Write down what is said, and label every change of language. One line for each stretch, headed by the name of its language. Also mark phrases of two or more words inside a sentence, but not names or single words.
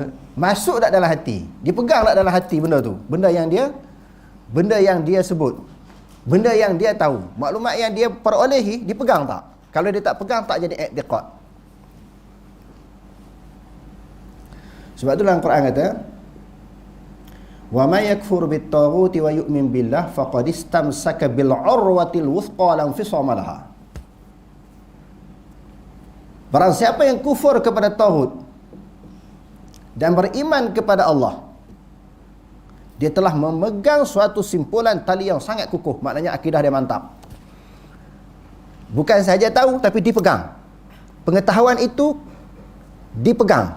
Malay: Masuk tak dalam hati? Dipegang tak dalam hati benda tu? Benda yang dia sebut, benda yang dia tahu, maklumat yang dia perolehi, dipegang tak? Kalau dia tak pegang, tak jadi i'tiqad. Sebab tu dalam Quran kata,
Arabic: ومن يكفر بالطاغوت ويؤمن بالله فقد استمسك بالعروة الوثقى لا انفصام لها.
Malay: Barang siapa yang kufur kepada tauhid dan beriman kepada Allah, dia telah memegang suatu simpulan tali yang sangat kukuh. Maknanya akidah dia mantap. Bukan sahaja tahu, tapi dipegang. Pengetahuan itu dipegang.